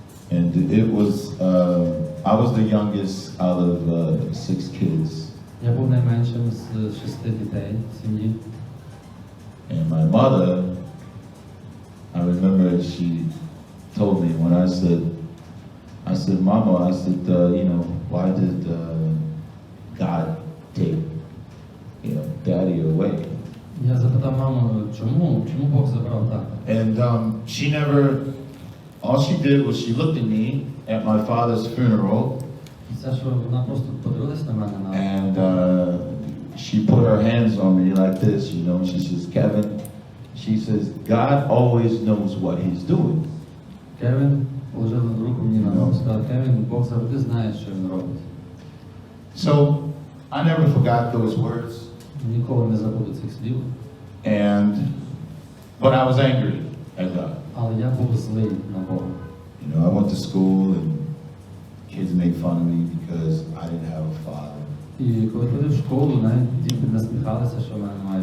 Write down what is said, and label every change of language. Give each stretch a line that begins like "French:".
English: And it was, I was the youngest out of 6 kids.
Ukrainian: Я був найменшим з 6 дітей в сім'ї.
English: And my mother, I remember she told me when I said, Mama, I said, you know, why did God take, you know, Daddy away?
Ukrainian: Я запитав маму, чому Бог забрав тата?
English: And she never, all she did was she looked at me at my father's funeral,
Ukrainian: Це, що вона просто подивилась на мене,
English: and she put her hands on me like this, you know, and she says, Kevin, she says, God always knows what he's doing.
Ukrainian: Кевін положив руку мені на ногу, сказав, Кевін, Бог завжди знає, що він робить.
English: So I never forgot those words,
Ukrainian: Ніколи не забуду цих слів.
English: but I was angry at God.
Ukrainian: Але я був злий на Бога.
English: You know, I went to school and kids made fun of me because I didn't have a father.
Ukrainian: І коли ходив в школу, навіть діти насміхалися, що в мене немає